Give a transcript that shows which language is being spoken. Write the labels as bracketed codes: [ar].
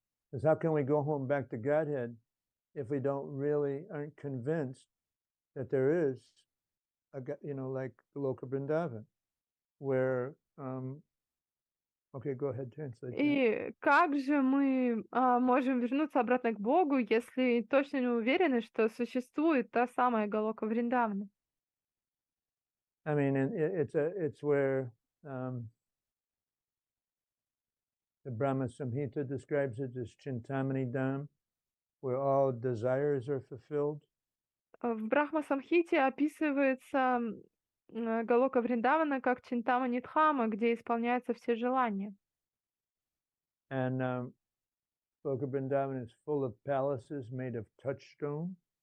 [en] Because how can we go home back to Godhead if we aren't convinced that there is like the Loka Vrindavan, where okay, go ahead, translate that. [ru] И как же мы можем вернуться обратно к Богу, если точно не уверены, что существует та самая Галока Вриндавана? [en] I mean, it's where the Brahma Samhita describes it as Chintamani Dham, where all desires are fulfilled. [ru] В Брахма Самхите описывается Галока Вриндавана как Чинтамани Дхама, где исполняются все желания. [en] And Loka Vrindavan is full of palaces made of touchstone.